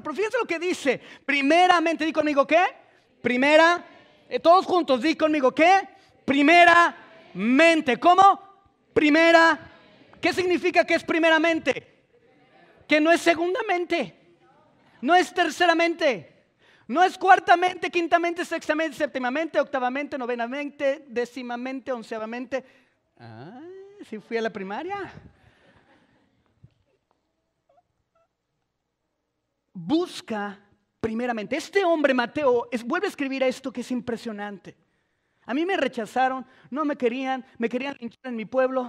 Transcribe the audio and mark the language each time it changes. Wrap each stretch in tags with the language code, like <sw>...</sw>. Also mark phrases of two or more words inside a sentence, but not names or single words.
<es>Pero fíjense lo que dice. Primeramente, di conmigo, ¿qué? Primera, todos juntos, di conmigo, ¿qué? Primeramente. ¿Cómo? Primera. ¿Qué significa que es primeramente? Que no es segundamente, no es terceramente, no es cuartamente, quintamente, sextamente, séptimamente, octavamente, novenamente, décimamente, onceavamente. Sí fui a la primaria. Busca primeramente. Este hombre, Mateo, vuelve a escribir esto que es impresionante. A mí me rechazaron, no me querían linchar en mi pueblo.</es>